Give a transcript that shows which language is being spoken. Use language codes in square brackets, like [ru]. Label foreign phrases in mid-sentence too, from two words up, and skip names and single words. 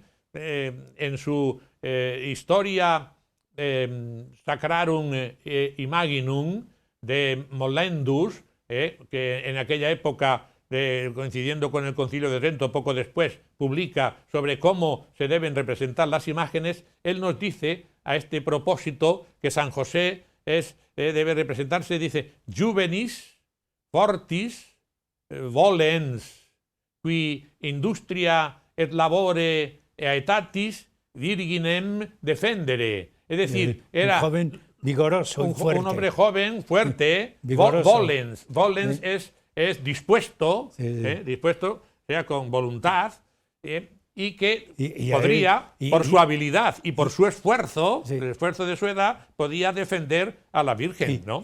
[es] En su historia Sacrarum Imaginum de Molendus, que en aquella época, coincidiendo con el Concilio de Trento, poco después, publica sobre cómo se deben representar las imágenes, él nos dice a este propósito que San José debe representarse, dice, [la] juvenis, fortis, volens, qui industria et labore aetatis virginem defendere. [es] Es decir, era un joven vigoroso y fuerte. Un hombre joven, fuerte, vigoroso. volens. Volens es dispuesto, dispuesto, sea con voluntad, y que podría, por su habilidad y por su esfuerzo, el esfuerzo de su edad, podía defender a la Virgen, ¿no?